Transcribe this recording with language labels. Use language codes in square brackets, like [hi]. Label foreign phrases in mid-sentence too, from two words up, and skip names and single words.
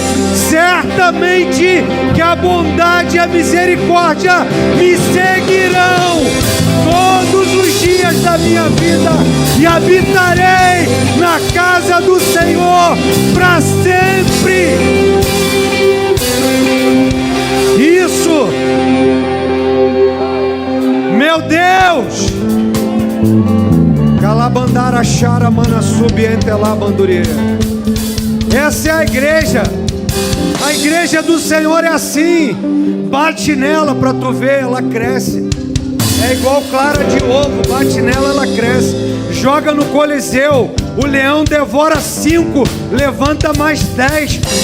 [pt] Certamente que a bondade e a misericórdia me seguirão todos os dias da minha vida, e habitarei na casa do Senhor para sempre. Isso, meu Deus. Calabandara chara manassubi entelabanduriê. Essa é a igreja. A igreja do Senhor é assim. Bate nela para tu ver, ela cresce. É igual clara de ovo, bate nela, ela cresce. Joga no Coliseu, o leão devora 5, levanta mais 10.